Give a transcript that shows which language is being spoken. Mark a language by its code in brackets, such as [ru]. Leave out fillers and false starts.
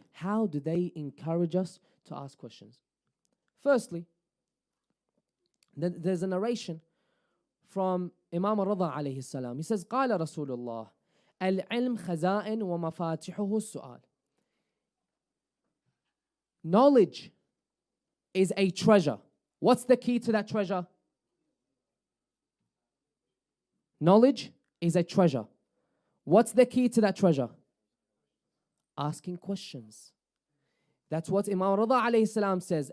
[en] How do they encourage us to ask questions? Firstly, there's a narration from Imam Redha alayhi salam. He says, [ar] قال رسول الله العلم خزائن ومفاتحه السؤال. [en] Knowledge is a treasure. What's the key to that treasure? Knowledge is a treasure. What's the key to that treasure? Asking questions. That's what Imam Redha alayhi salam says.